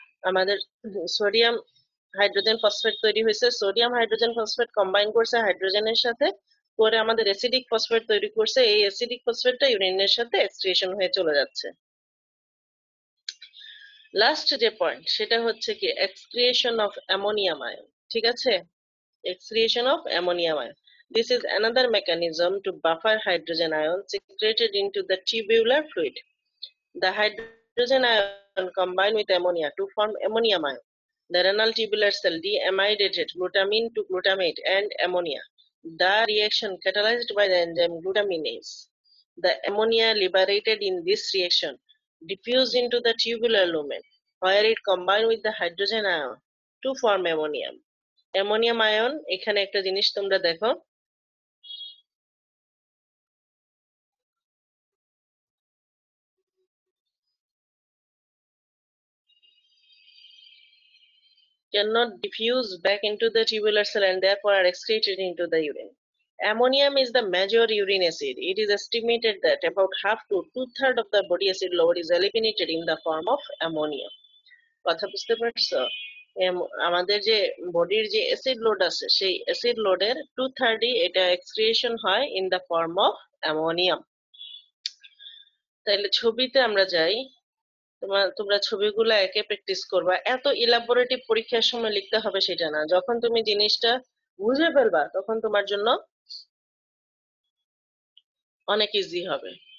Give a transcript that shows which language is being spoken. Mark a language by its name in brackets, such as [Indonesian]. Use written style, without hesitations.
[Bangla] আমাদের sodium hydrogen phosphate তৈরি হয়েছে। সোডিয়াম হাইড্রোজেন ফসফেট কম্বাইন করছে হাইড্রোজেনের সাথে, করে আমাদের অ্যাসিডিক ফসফেট তৈরি করছে। এই অ্যাসিডিক ফসফেটটা ইউরিনের সাথে এক্সক্রিয়েশন হয়ে চলে যাচ্ছে। লাস্ট যে পয়েন্ট সেটা হচ্ছে কি এক্সক্রিয়েশন অফ অ্যামোনিয়াম আয়ন। ঠিক আছে, [English] excretion of ammonium ion. This is another mechanism to buffer hydrogen ion secreted into the tubular fluid. The hydrogen ion combine with ammonia to form ammonium ion. The renal tubular cell deamidated glutamine to glutamate and ammonia. The reaction catalyzed by the enzyme glutaminase. The ammonia liberated in this reaction diffused into the tubular lumen, where it combined with the hydrogen ion to form ammonium. [Bangla] Ammonium ion, এখানে একটা জিনিস তোমরা দেখো, [English] cannot diffuse back into the tubular cell and therefore are excreted into the urine. Ammonium is the major urine acid. It is estimated that about half to two-thirds of the body acid load is eliminated in the form of ammonia. [Bangla] কথা বুঝতে পারছো? আমাদের যে বডির যে acid load আছে সেই acid লোডের 2/3 এটা এক্সক্রিয়েশন হয় [English] In the form of ammonium. [Bangla] তাহলে ছবিতে আমরা যাই। তোমরা ছবিগুলো একে প্র্যাকটিস করবা, এত ইলাবোরেটিভ পরীক্ষার সময় লিখতে হবে সেটা না, যখন তুমি জিনিসটা বুঝে ফেলবা তখন তোমার জন্য অনেক ইজি হবে।